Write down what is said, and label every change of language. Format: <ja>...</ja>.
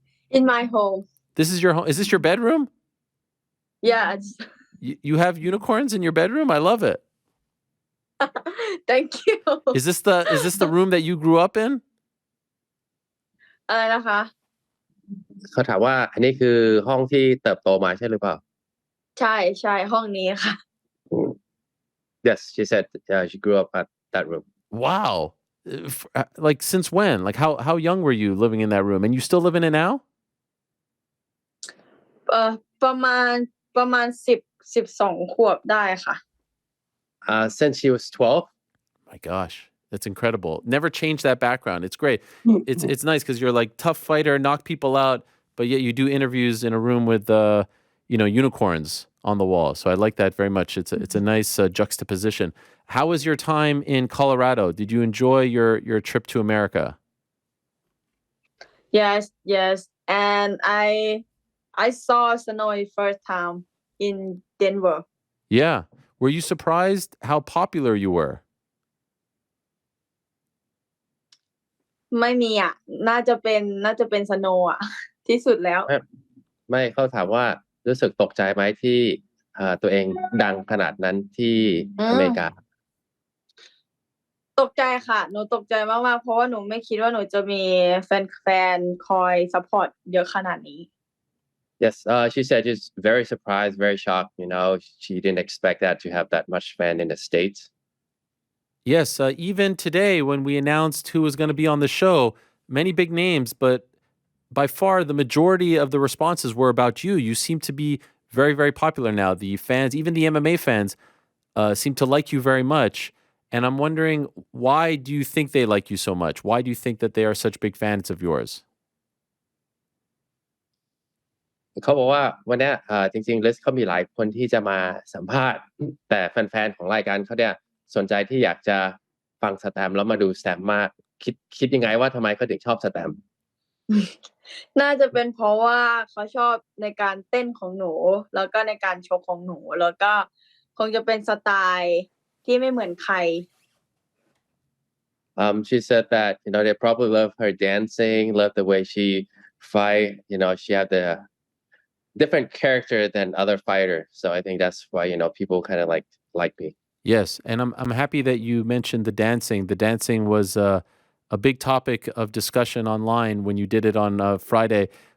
<en>In my home. This is your home. Is this your bedroom? Yes. You have unicorns in your bedroom? I love it. Thank you. Is this the room that you grew up in?</en> <th>อะไรนะคะ เขาถามว่าอันนี้คือห้องที่เติบโตมาใช่หรือเปล่า ใช่ห้องนี้ค่ะ</th> <en>Yes, she said she grew up at that room. Wow. Like since when? Like how young were you living in that room? And you still live in it now?</en> <th>ประมาณ12 ขวบได้ค่ะ</th> <en>Since she was 12. My gosh, that's incredible. Never change that background. It's great. It's nice because you're like tough fighter, knock people out, but yet you do interviews in a room with unicorns on the wall. So I like that very much. It's a nice juxtaposition. How was your time in Colorado? Did you enjoy your trip to America? Yes. And I saw snow first time in Denver. Yeah. Were you surprised how popular you were?</en> <th>ไม่มีอ่ะน่าจะเป็นสโนว์อ่ะ ที่สุดแล้ว ไม่เขาถามว่ารู้สึกตกใจไหมที่ตัวเองดังขนาดนั้นที่อเมริกา ตกใจค่ะหนูตกใจมากๆเพราะว่าหนูไม่คิดว่าหนูจะมีแฟนคอยซัพพอร์ตเยอะขนาดนี้</th> <en>Yes, she said she's very surprised, very shocked. She didn't expect that to have that much fan in the States. Yes, even today when we announced who was going to be on the show, many big names, but by far the majority of the responses were about you. You seem to be very, very popular now. The fans, even the MMA fans, seem to like you very much. And I'm wondering, why do you think they like you so much? Why do you think that they are such big fans of yours?</en> <th>เขาบอกว่าวันนี้จริงๆลิสเขามีหลายคนที่จะมาสัมภาษณ์แต่แฟนๆของรายการเขาเนี่ยสนใจที่อยากจะฟังสแตมป์แล้วมาดูสแตมป์มากคิดยังไงว่าทำไมเขาถึงชอบสแตมป์ น่าจะเป็นเพราะว่าเขาชอบในการเต้นของหนูแล้วก็ในการชกของหนูแล้วก็คงจะเป็นสไตล์ที่ไม่เหมือนใคร</th> <en>She said that they probably love her dancing, love the way she fight. She had the different character than other fighters. So I think that's why people kind of like me. Yes, and I'm happy that you mentioned the dancing. The dancing was a big topic of discussion online when you did it on Friday.</en>